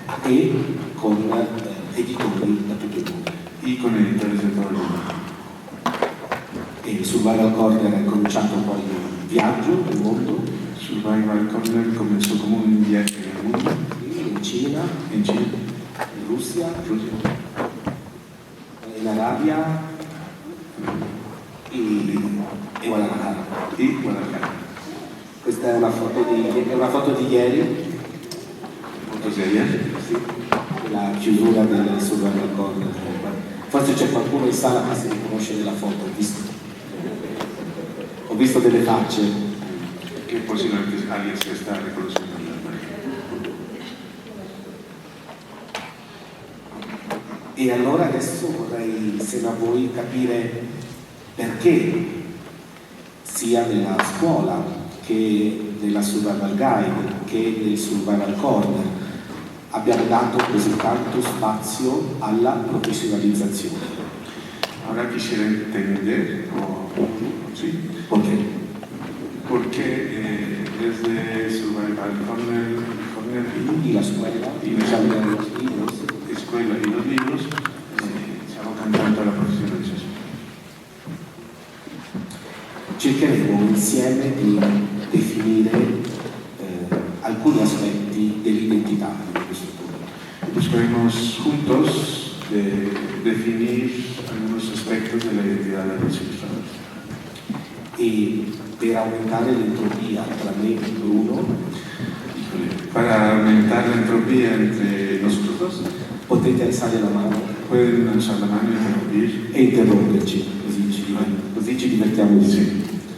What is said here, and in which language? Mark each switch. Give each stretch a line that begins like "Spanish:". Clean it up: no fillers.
Italian: E con editori da tutto il mondo.
Spanish: Y con editores de todo el mundo.
Italian: E Survival Corner ha cominciato poi un viaggio nel mondo.
Spanish: Survival Corner comenzó como un viaje en el mundo.
Italian: In Cina, in Russia, in Arabia e Guadalajara.
Spanish: Y Guadalajara.
Italian: Questa è una foto di ieri,
Spanish: Fotos de ayer.
Italian: sì, la chiusura del Survival Corner. Forse c'è qualcuno in sala che si riconosce nella foto, ho visto delle facce.
Spanish: Que posiblemente alguien se está reconociendo en la imagen.
Italian: E allora adesso vorrei, insieme a voi, capire perché sia nella scuola che nella Survival Guide che nel Survival Corner abbiamo dato così tanto spazio alla professionalizzazione.
Spanish: Ahora quisiera entender, ¿sí?
Italian: Perché?
Spanish: Porque desde Survival Corner Y la escuela, y los libros, escuela y los libros se abocan tanto a la profesionalización.
Italian: cercheremo insieme di definire alcuni aspetti dell'identità dell'illustratore.
Spanish: Buscaremos juntos definir algunos aspectos de la identidad de los ilustradores.
Italian: E per aumentare l'entropia tra me e Bruno
Spanish: Para aumentar la entropía entre nosotros dos,
Italian: potete alzare la mano
Spanish: pueden alzar la mano y interrumpir,
Italian: e interromperci, così ci divertiamo di più.